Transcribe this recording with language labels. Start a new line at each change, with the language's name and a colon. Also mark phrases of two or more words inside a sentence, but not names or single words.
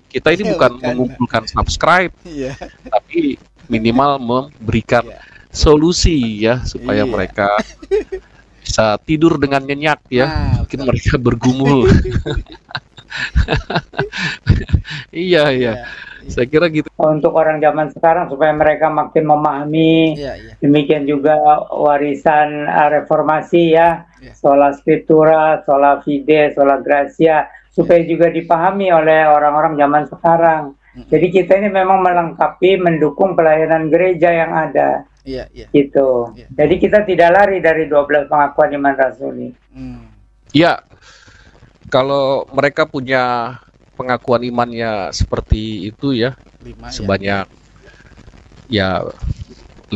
Indonesian: Kita ini bukan mengumpulkan subscribe, tapi minimal memberikan solusi ya, supaya mereka bisa tidur dengan nyenyak ya. Mungkin mereka bergumul. Iya. Saya kira gitu. Untuk orang zaman sekarang supaya mereka makin memahami, demikian juga warisan reformasi ya,
Latin: sola scriptura, sola fide, sola gratia,
Indonesian: supaya juga dipahami oleh orang-orang zaman sekarang. Jadi kita ini memang melengkapi, mendukung pelayanan gereja yang ada. Gitu. Jadi kita tidak lari dari 12 pengakuan iman rasuli. Iya. Kalau mereka punya pengakuan imannya seperti itu ya, 5, sebanyak ya 5,